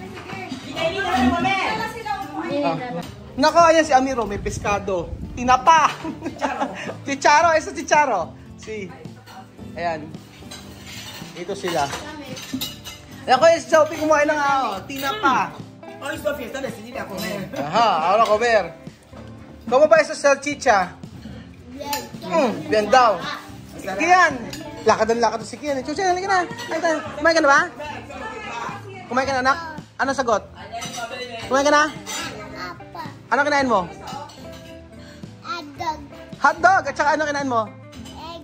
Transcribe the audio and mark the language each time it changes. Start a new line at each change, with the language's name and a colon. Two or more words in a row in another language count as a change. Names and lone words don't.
Filipino: Nako, ayan si Amiro. May pescado. Tinapa. Chicharo. Ito chicharo. Ayan. Ito sila. Ako yung Sophie kumain ng tinapa.
Spanish: Hoy, Sofía, está decidida a comer. Ajá, ahora comer. ¿Cómo va esa salchicha?
Filipino: Bien daw. Si Kian. Lakad si Kian. Chucha, halika na. Kumain ka na ba? Kumain ka na, anak? Ano sagot? Kumain ka na? Ano kinain mo? Hotdog. Hotdog. At saka ano kinain mo? Egg.